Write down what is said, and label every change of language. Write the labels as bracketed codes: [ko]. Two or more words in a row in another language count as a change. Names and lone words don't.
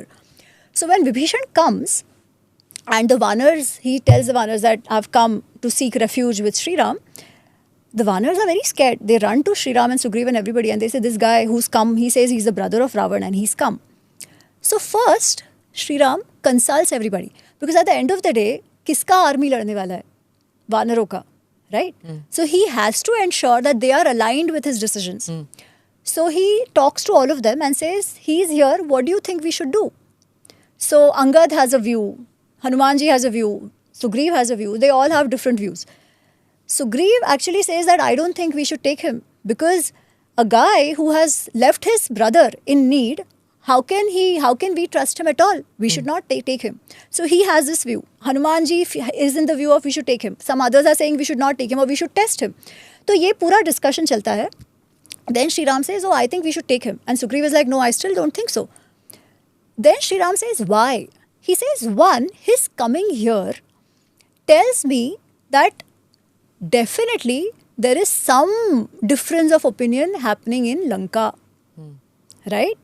[en] So when Vibhishan comes and the Vanars, he tells the Vanars that I've come to seek refuge with Shri Ram. The Vanars are very scared. They run to Shri Ram and Sugriva and everybody and they say, this guy who's come, he says he's the brother of Ravan and he's come. So first, Shri Ram consults everybody. Because at the end of the day, [hi] किसका army लड़ने वाला है? वानरों का, [en] right? So he has to ensure that they are aligned with his decisions. So he talks to all of them and says, he's here, what do you think we should do? So Angad has a view, Hanumanji has a view, Sugriv has a view, they all have different views. Sugriv actually says that I don't think we should take him because a guy who has left his brother in need, how can we trust him at all? We should not take him. So he has this view. Hanumanji is in the view of we should take him. Some others are saying we should not take him or we should test him. [hi] So ye pura discussion chalta hai. [en] Then Shri Ram says, oh, I think we should take him. And Sugriv is like, no, I still don't think so. Then Shri Ram says, why? He says, one, his coming here tells me that definitely there is some difference of opinion happening in Lanka, right?